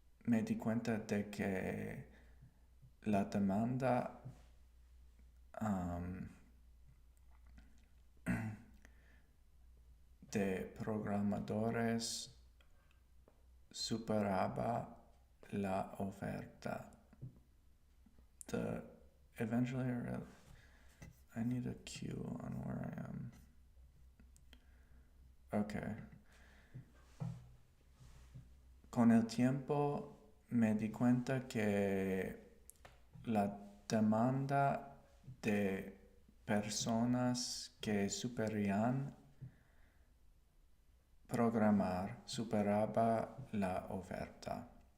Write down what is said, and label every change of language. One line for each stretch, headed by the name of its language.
Spanish: de que la demanda de programadores superaba la oferta.
English: Eventually, I need a cue on where I am. Okay.
Spanish: Con el tiempo me di cuenta que la demanda de personas que superan programar superaba la oferta.